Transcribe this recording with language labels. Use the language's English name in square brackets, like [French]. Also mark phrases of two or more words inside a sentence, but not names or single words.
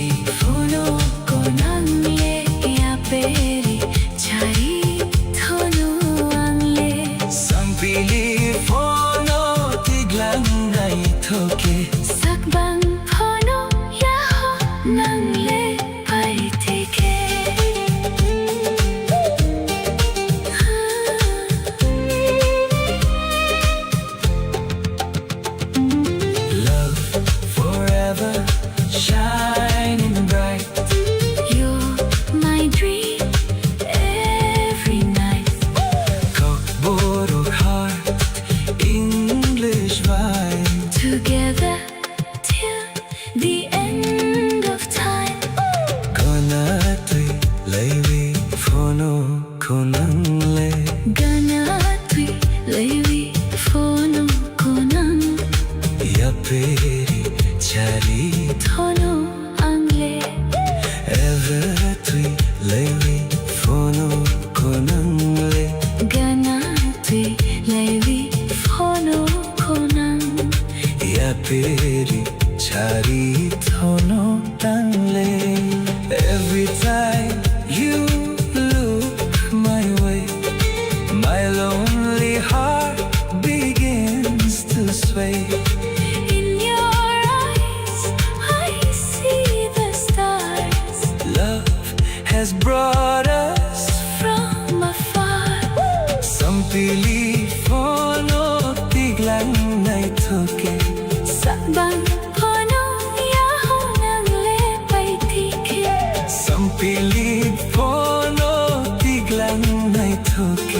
[Kok Borok] Phono konang le ya peri chari thono angle. sampili phono tiglang nai thoke. Sakbang phono ya ho nang le pai teke. [English] Love forever shining bright. You're my dream every night. Kokborok heart English vibe. Together till the end of time. [Kok Borok] Gana tui lewi phono konang le. Gana tui lewi phono konang. Ya peri chari Thono angle. ever tui lewi phono konang le. Gana tui lewi phono konang. Ya peri chari thono tangle. [English] Every time you look my way, my lonely heart begins to sway. In your eyes I see the stars. Love has brought us From afar. [Kok Borok] sampili phono tiglang nai thoke. Sakbang phono ya ho nang le pai tike. Sampili phono tiglang nai thoke.